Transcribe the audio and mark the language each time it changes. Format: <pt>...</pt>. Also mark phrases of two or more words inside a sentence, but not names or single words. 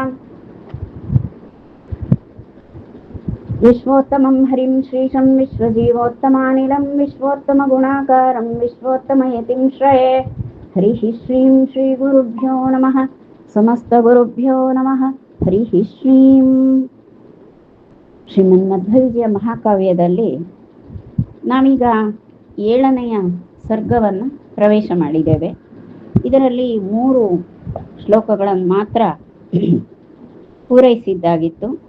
<sa>विश्वोत्तमं हरिं श्रीशं विश्वजीवोत्तमानिलं विश्वोत्तमगुणाकारं विश्वोत्तमयतिं श्रये। हरिः श्रीं श्रीगुरुभ्यो नमः। समस्तगुरुभ्यो नमः। हरिः ಶ್ರೀಂ.</sa> <kn>ಶ್ರೀಮನ್ಮಧ್ವವಿಜಯ ಮಹಾಕಾವ್ಯದಲ್ಲಿ ನಾವೀಗ 7ನೆಯ ಸರ್ಗವನ್ನು ಪ್ರವೇಶ ಮಾಡಿದ್ದೇವೆ. ಇದರಲ್ಲಿ 3 ಶ್ಲೋಕಗಳನ್ನು ಮಾತ್ರ ಪೂರೈಸಿದ್ದಾಗಿತ್ತು.</kn>